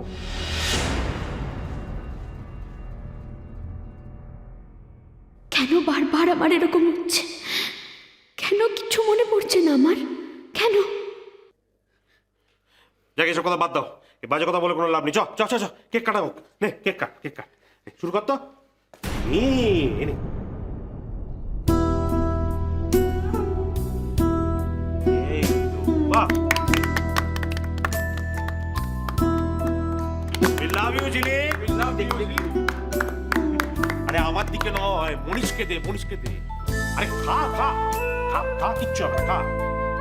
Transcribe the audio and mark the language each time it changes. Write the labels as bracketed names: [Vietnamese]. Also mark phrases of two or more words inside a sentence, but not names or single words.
[Bangla] কেন বারবার আমার এরকম হচ্ছে? কেন কিছু মনে পড়ছে না আমার? কেন? যাকে এসব কথা বাদ দাও, এই বাজে কথা বলে কোনো লাভ নেই। চ চ চ চ, কেক কাটা হোক। নে কেক কাট, কেক কাট, নে, শুরু কর তো। নে। এই তো, বাহ। [English] We love you, [Bangla] ঝিলিক। [English] We love you। [Bangla] আরে আমার দিকে নয়, মনীষকে দে, মনীষকে দে। আরে খা খা খা খা, কিচ্ছু হবে না, খা।